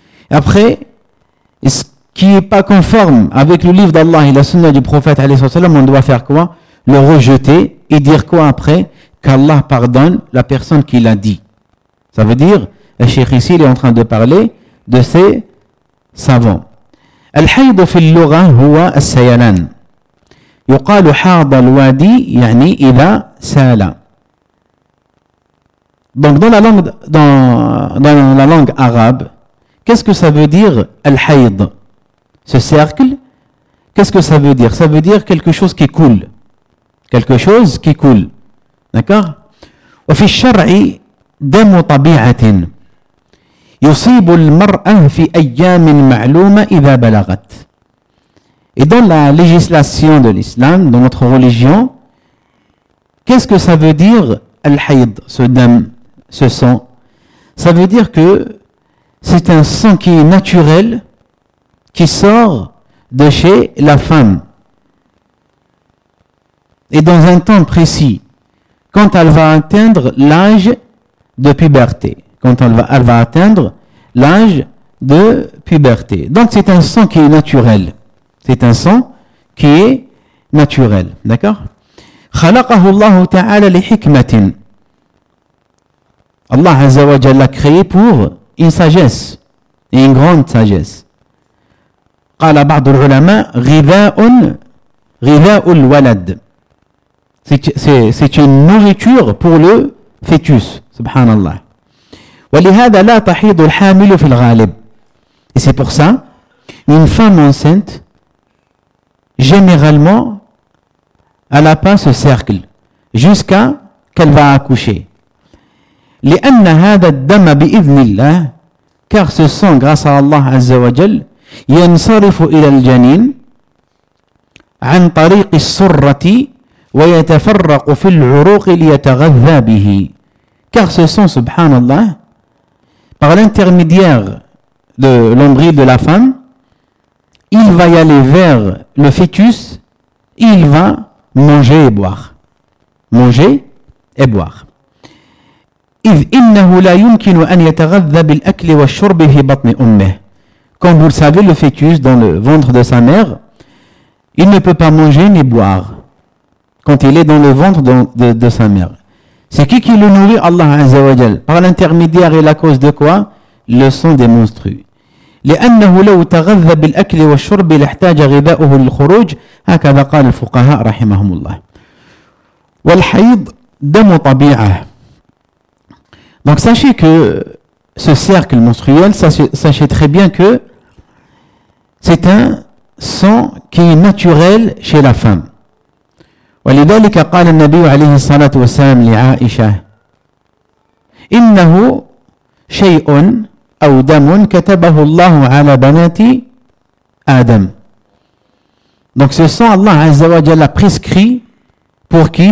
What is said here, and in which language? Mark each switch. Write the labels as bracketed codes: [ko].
[fr] Après, ce qui n'est pas conforme avec le livre d'Allah et la sunna du prophète alayhi salat wa salam, on doit faire quoi? Le rejeter et dire quoi après? Qu'Allah pardonne la personne qui l'a dit. Ça veut dire, le cheikh ici, il est en train de parler de ses savants. [ar] الحيض في اللغة هو السيلان يقال حاض الوادي يعني إذا سال. [fr] Donc dans la langue arabe, qu'est-ce que ça veut dire al-hayd? Ce cercle, qu'est-ce que ça veut dire? Ça veut dire quelque chose qui coule. Quelque chose qui coule. D'accord? [ar] وفي الشرع دم طبيعة يصيب المرأة في أيام معلومة إذا بلغت. [fr] Et dans la législation de l'islam, dans notre religion, qu'est-ce que ça veut dire al-hayd, ce dam, ce sang? Ça veut dire que c'est un sang qui est naturel, qui sort de chez la femme. Et dans un temps précis, quand elle va atteindre l'âge de puberté, quand elle va atteindre l'âge de puberté. Donc c'est un sang qui est naturel. C'est un sang qui est naturel. D'accord ? [ar] خلقه الله تعالى لحكمة. [fr] Allah Azza wa Jalla l'a créé pour une sagesse et une grande sagesse. [ar] قال بعض العلماء غذاء الولد. [fr] C'est une nourriture pour le fœtus. [ar] Subhanallah. ولهذا لا تحيض الحامل في الغالب. [fr] Et c'est pour ça, une femme enceinte, généralement, elle n'a pas ce cercle jusqu'à qu'elle va accoucher. [ar] لأن هذا الدم بإذن الله, [fr] car ce sang, grâce à Allah Azza wa Jal, [ar] ينصرف إلى الجنين عن طريق السرة ويتفرق في العروق ليتغذى به. [fr] Car ce sang, subhanallah, par l'intermédiaire de l'ombril de la femme, il va y aller vers le fœtus, il va manger et boire. Manger et boire. [ar] إذ إنه لا يمكن أن يتغذى بالأكل والشرب في بطن أمه. [fr] Comme vous le savez, le fœtus dans le ventre de sa mère, il ne peut pas manger ni boire quand il est dans le ventre de sa mère. C'est qui le nourrit? Allah Azza wa Jal. Par l'intermédiaire et la cause de quoi? Le sang des monstrues. [ar] لأنه لو تغذى بالأكل والشرب لاحتاج غذاؤه للخروج. هكذا قال الفقهاء رحمهم الله. والحيض دم طبيعة. [fr] Donc sachez que ce cercle menstruel, sachez très bien que c'est un sang qui est naturel chez la femme. [ar] ولذلك قال النبي عليه الصلاة والسلام لعائشة إنه شيء أو دم كتبه الله على بنات آدم. [fr] Donc ce sang Allah Azza wa Jalla a prescrit pour qui?